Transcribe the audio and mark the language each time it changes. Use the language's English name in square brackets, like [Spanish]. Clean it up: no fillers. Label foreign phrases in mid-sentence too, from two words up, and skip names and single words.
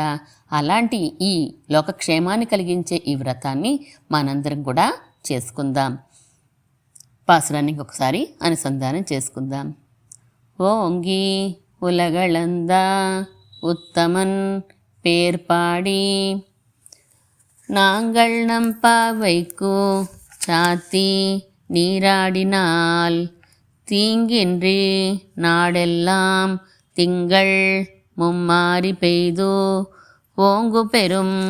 [Telugu] అలాంటి ఈ లోకక్షేమాన్ని కలిగించే ఈ వ్రతాన్ని మనందరం కూడా చేసుకుందాం. పాసురాన్ని ఇంకొకసారి అనుసంధానం చేసుకుందాం. [Tamil] ஓங்கி உலகளந்த உத்தமன் பேர்பாடி நாங்கள் நம் பாவைக்கு சாத்தி நீராடினால் தீங்கின்றி நாடெல்லாம் திங்கள் மும்மாரி பெய்து ஓங்கு பெரும்